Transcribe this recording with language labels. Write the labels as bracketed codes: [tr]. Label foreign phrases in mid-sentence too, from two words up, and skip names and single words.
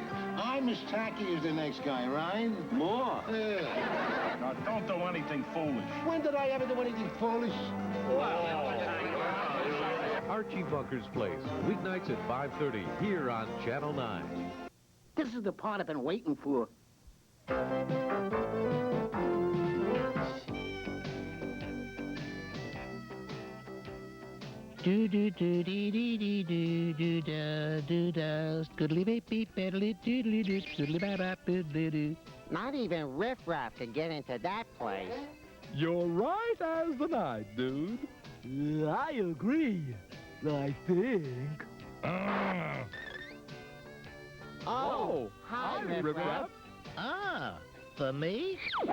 [en] I'm as tacky as the next guy, right? More. Yeah. Now, don't do anything foolish. When did I ever do anything foolish? Archie Bunker's Place, weeknights at 5:30, here on Channel 9. This is the part I've been waiting for. Do do do dee dee dee do do da do da scoodly beep beep beddly doodly doo scoodly bap bap doo doo doo. Not even Riff Raff can get into that place. You're right as the night, dude. I agree. I think. Oh, hi, Riff Raff. Ah, for me?